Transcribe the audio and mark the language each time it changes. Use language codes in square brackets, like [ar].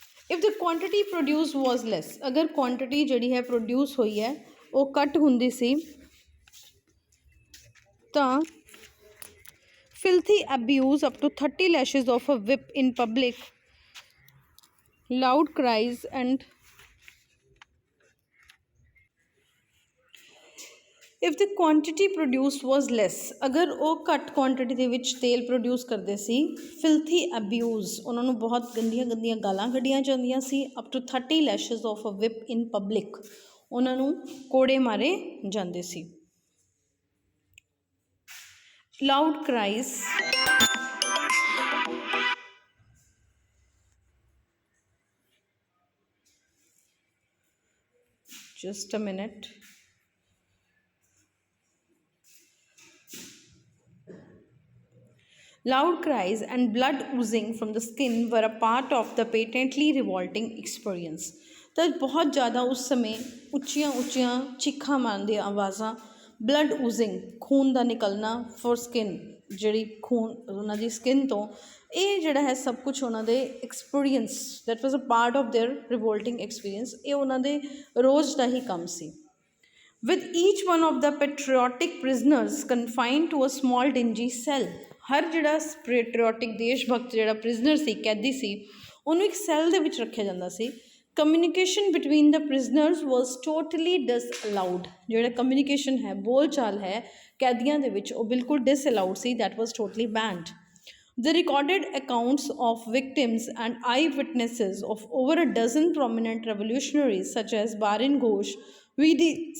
[en] if the quantity produce was less, [pa] ਅਗਰ quantity ਜਿਹੜੀ ਹੈ ਪ੍ਰੋਡਿਊਸ ਹੋਈ ਹੈ ਉਹ ਘੱਟ ਹੁੰਦੀ ਸੀ ਤਾਂ [en] filthy abuse up to 30 lashes of a whip in public, loud cries and if the quantity produced was less, [pa] ਅਗਰ ਉਹ ਘੱਟ ਕੁਆਂਟਿਟੀ ਦੇ ਵਿੱਚ ਤੇਲ ਪ੍ਰੋਡਿਊਸ ਕਰਦੇ ਸੀ। [en] filthy abuse, [pa] ਉਹਨਾਂ ਨੂੰ ਬਹੁਤ ਗੰਦੀਆਂ ਗੰਦੀਆਂ ਗਾਲਾਂ ਕੱਢੀਆਂ ਜਾਂਦੀਆਂ ਸੀ। [en] up to 30 lashes of a whip in public, [pa] ਉਹਨਾਂ ਨੂੰ ਕੋੜੇ ਮਾਰੇ ਜਾਂਦੇ ਸੀ। [en] loud cries, just a minute. Loud cries and blood oozing from the skin were a part of the patently revolting experience. [pa] ਤਾਂ ਬਹੁਤ ਜ਼ਿਆਦਾ ਉਸ ਸਮੇਂ ਉੱਚੀਆਂ ਉੱਚੀਆਂ ਚੀਖਾਂ ਮਾਰਦੀਆਂ ਆਵਾਜ਼ਾਂ, [en] blood oozing [pa] ਖੂਨ ਦਾ ਨਿਕਲਣਾ ਫॉर ਸਕਿਨ, ਜਿਹੜੀ ਖੂਨ ਉਹਨਾਂ ਦੀ ਸਕਿਨ ਤੋਂ, ਇਹ ਜਿਹੜਾ ਹੈ ਸਭ ਕੁਝ ਉਹਨਾਂ ਦੇ experience, [en] that was a part of their revolting experience, [pa] ਇਹ ਉਹਨਾਂ ਦੇ ਰੋਜ਼ ਦਾ ਹੀ ਕੰਮ ਸੀ। [en] with each one of the patriotic prisoners confined to a small dingy cell, [pa] ਹਰ ਜਿਹੜਾ ਪੈਟਰੀਓਟਿਕ ਦੇਸ਼ ਭਗਤ ਜਿਹੜਾ ਪ੍ਰਿਜ਼ਨਰ ਸੀ, ਕੈਦੀ ਸੀ, ਉਹਨੂੰ ਇੱਕ ਸੈੱਲ ਦੇ ਵਿੱਚ ਰੱਖਿਆ ਜਾਂਦਾ ਸੀ। [en] communication between the prisoners was totally disallowed, [pa] ਜਿਹੜਾ ਕਮਿਊਨੀਕੇਸ਼ਨ ਹੈ, ਬੋਲ ਚਾਲ ਹੈ ਕੈਦੀਆਂ ਦੇ ਵਿੱਚ, ਉਹ ਬਿਲਕੁਲ ਡਿਸਅਲਾਊਡ ਸੀ, [en] That was totally banned. The recorded accounts of victims and eyewitnesses of over a dozen prominent revolutionaries such as Barin Ghosh, V.D.